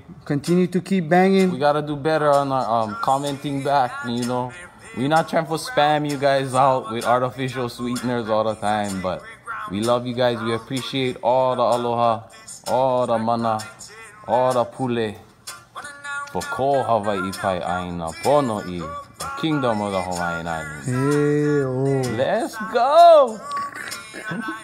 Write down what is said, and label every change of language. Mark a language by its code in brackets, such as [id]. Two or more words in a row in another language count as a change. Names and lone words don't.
[en] Continue to keep banging. We gotta do better on our commenting back. We're not trying to spam you guys out with artificial sweeteners all the time, but we love you guys. We appreciate all the aloha, all the mana, all the pule. [haw] For ko Hawaii pai aina pono I, [en] the kingdom of the Hawaiian Islands. Hey, Let's go.